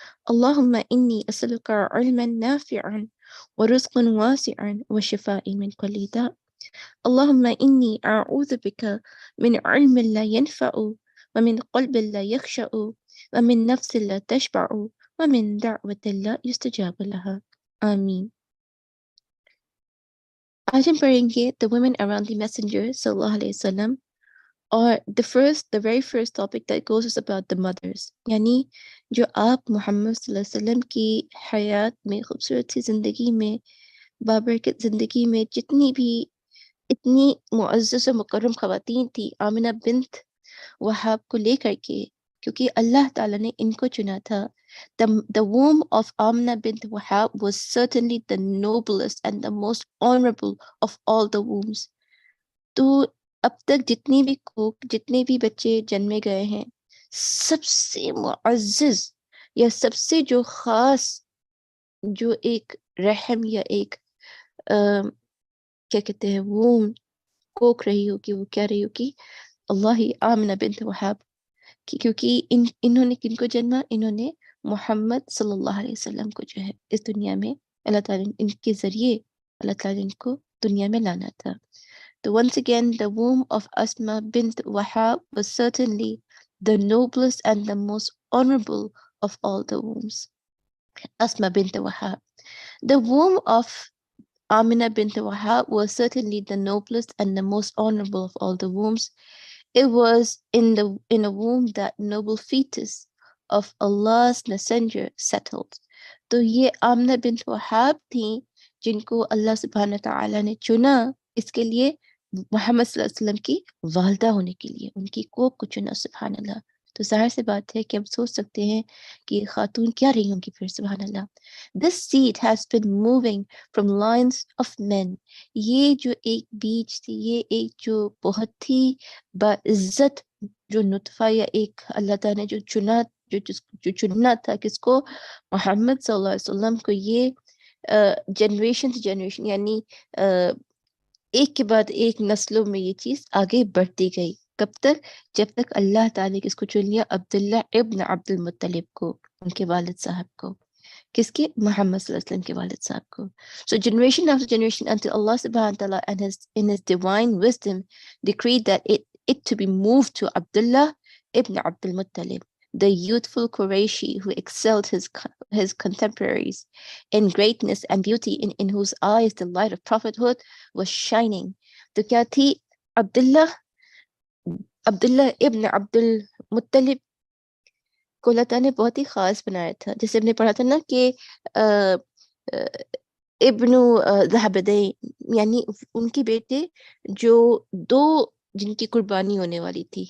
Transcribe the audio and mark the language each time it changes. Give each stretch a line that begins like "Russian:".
Arabic: اللهم إني أسألك علما نافعا ورزقا واسعا وشفاء من كل داء اللهم إني أعوذ بك من علم لا ينفع ومن قلب لا يخشع ومن نفس لا تشبع ومن دعوة لا يستجاب لها آمين.
Urdu: آج ہم پڑھیں گے
English: The Women Around the Messenger صلی اللہ علیہ وسلم اور the very first topic that goes is about the mothers.
Urdu: یعنی جو آپ محمد صلی اللہ علیہ وسلم کی حیات میں خوبصورت سی زندگی میں بابرکت زندگی میں جتنی بھی اتنی معزز و مکرم خواتین تھی آمنہ بنت وہاب کو لے کر کے، کیونکہ اللہ تعالیٰ نے ان کو چنا تھا.
English: The womb of Aminah bint Wahb was certainly the noblest and the most honorable of all the wombs.
Urdu: تو اب تک جتنی بھی کوک جتنے بھی بچے جنمے گئے ہیں، سب سے معزز یا سب سے جو خاص جو ایک رحم یا ایک کیا کہتے ہیں ووم کوک رہی ہوگی، وہ کیا رہی ہوگی؟ اللہ ہی آمنہ بنت وہاب، کیونکہ انہوں نے کن کو جنما؟ انہوں نے محمد صلی اللہ علیہ وسلم کو جو ہے اس دنیا میں اللہ تعالیٰ نے ان کے ذریعے اللہ تعالیٰ نے ان کو دنیا میں لانا تھا.
English: So once again, the womb of Asma bint Wahab was certainly the noblest and the most honorable of all the wombs. Asma bint Wahab. The womb of Aminah bint Wahab was certainly the noblest and the most honorable of all the wombs. It was in a womb that noble fetus of Allah's messenger settled.
Urdu: تو یہ آمنہ بنت وہاب تھیں جن کو اللہ سبحانہ تعالیٰ نے چنا اس کے لیے محمد صلی اللہ علیہ وسلم کی والدہ ہونے کے لیے، ان کی کوک کو چنا. سبحان اللہ. تو ظاہر سے بات ہے کہ ہم سوچ سکتے ہیں کہ یہ خاتون کیا رہی ہوں گی پھر. سبحان اللہ.
English: This seed has been moving from lines of men.
Urdu: یہ جو ایک بیج تھی، یہ ایک جو بہت ہی باعزت جو نطفہ یا ایک اللہ تعالیٰ نے جو چنا جو چننا تھا کس کو؟ محمد صلی اللہ علیہ وسلم کو. یہ جنریشن سے جنریشن یعنی ایک کے بعد ایک نسلوں میں یہ چیز آگے بڑھتی گئی. کب تک؟ جب تک اللہ تعالیٰ نے کس کو چن لیا؟ عبداللہ ابن عبد المطلب کو، ان کے والد صاحب کو. کس کے؟ محمد صلی اللہ علیہ وسلم کے والد صاحب کو.
English: So generation after generation until Allah subhanahu wa ta'ala and in his divine wisdom decreed that it to be moved to Abdullah ibn Abdul Muttalib, the youthful Qurayshi who excelled his contemporaries in greatness and beauty, in whose eyes the light of prophethood was shining.
Urdu: تو کیا تھی؟ عبداللہ ابن عبد المطلب کو اللہ تعالیٰ نے بہت ہی خاص بنایا تھا. جیسے ہم نے پڑھا تھا نا کہ ابن ذہبدین، یعنی ان کے بیٹے جو دو جن کی قربانی ہونے والی تھی.